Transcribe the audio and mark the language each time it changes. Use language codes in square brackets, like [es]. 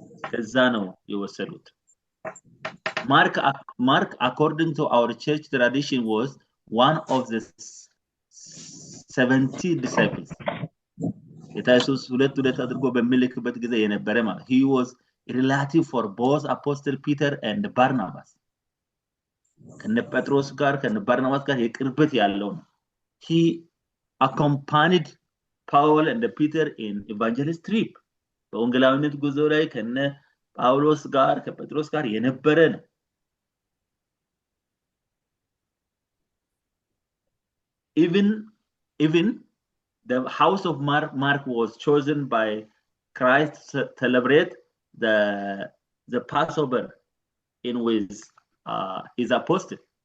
[am] ከዛ ነው የወሰዱት። [en] Mark, according to our church tradition, was one of the 70 disciples. [am] ጌታ ኢየሱስ ሁለት አድርጎ በሚልክበት ጊዜ የነበረ ማለት [en] he was relative for both apostle Peter and Barnabas. [am] ከነ ጴጥሮስ ጋር ከነ ባርናባስ ጋር የቅርበት ያለው ነው። [en] He accompanied Paul and Peter in evangelist trip. [am] በወንጌላዊነት ጉዞ ላይ ከነ ጳውሎስ ጋር ከጴጥሮስ ጋር የነበረ ነው። [en] Even the house of Mark was chosen by Christ to celebrate the Passover in with his apostle.